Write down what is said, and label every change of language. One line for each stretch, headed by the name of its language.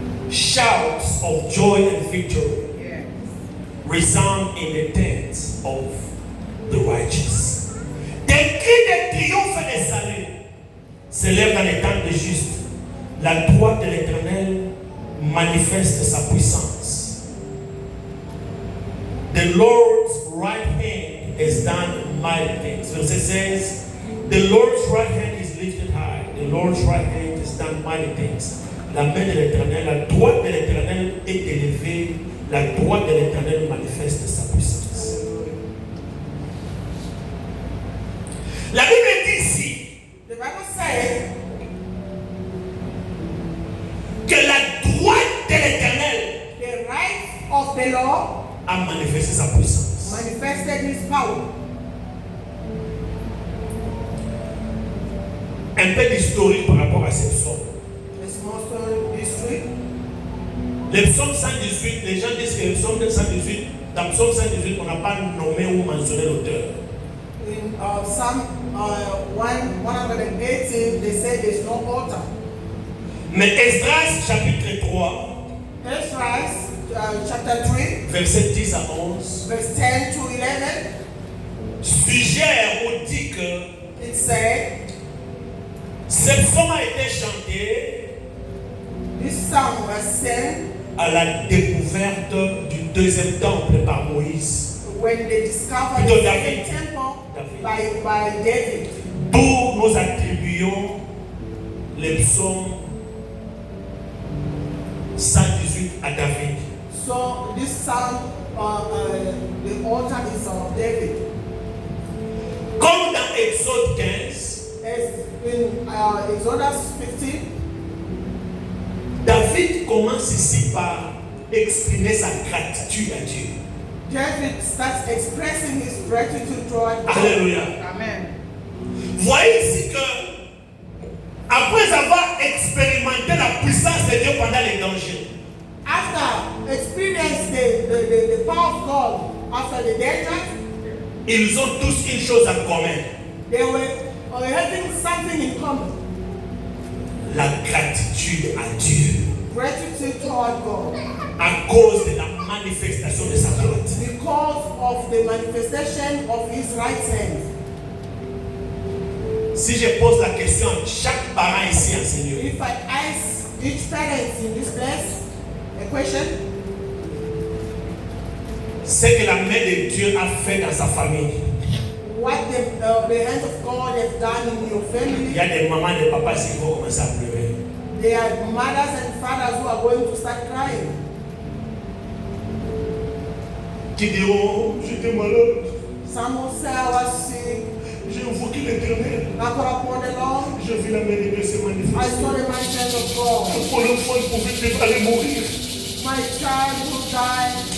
English: Shouts of joy and victory resound in the tents of the righteous.
French: Des cris de triomphe et de salut s'élèvent dans les tentes des justes. La droite de l'Éternel manifeste sa puissance.
English: The Lord's right hand has done mighty things.
French: Verset 16.
English: The Lord's right hand is lifted high. The Lord's right hand has done mighty things.
French: La main de l'Éternel, la droite de l'Éternel est élevée. La droite de l'Éternel manifeste sa puissance. La Bible dit ici
English: The Bible says
French: que la droite de l'Éternel
English: the right of the Lord
French: a manifesté sa puissance.
English: manifested his power.
French: Un peu d'historique par rapport à cette psaume.
English: The small story history.
French: Le psaume 118, les gens disent que le psaume 118, dans le psaume 118, on n'a pas nommé ou mentionné l'auteur.
English: In Psalm 118, they say there's no altar.
French: Mais Esdras, chapitre 3,
English: Ezra chapter 3,
French: verset 10 à 11,
English: verse 10 to 11,
French: suggère ou dit que
English: it said
French: Ce psaume a été chanté
English: This psalm was sang
French: à la découverte du deuxième temple par Moïse.
English: when they discovered
French: Plutôt
English: the
French: David.
English: second temple
French: David.
English: by David.
French: D'où nous attribuons les psaumes 118 à David.
English: So this psalm, the altar is of David.
French: Comme dans Exode 15,
English: As in Exodus 15,
French: David commence ici par exprimer sa gratitude à Dieu.
English: David starts expressing his gratitude toward God.
French: Alléluia.
English: Amen.
French: Voyez ici que, après avoir expérimenté la puissance de Dieu pendant les dangers,
English: After experiencing the power of God after the danger,
French: ils ont tous une chose en commun.
English: they were having something in common.
French: La gratitude à Dieu
English: Gratitude toward God.
French: à cause de la manifestation de sa droite.
English: Because of the manifestation of his right hand.
French: Si je pose la question à chaque parent ici en Seigneur,
English: If I ask each parent in this place a question,
French: ce que la main de Dieu a fait dans sa famille,
English: what the hand of God has done in your
French: il
English: family,
French: y a des mamans et des papas qui vont commencer à pleurer.
English: there are mothers and fathers who are going to start crying.
French: Qui diront, j'étais malade,
English: Some will say, I was sick,
French: j'ai invoqué l'Éternel,
English: I called upon the Lord,
French: j'ai vu la main de Dieu se
English: I
French: manifester.
English: saw the manifest of God.
French: Pour l'enfant, il pouvait aller mourir.
English: My child will die.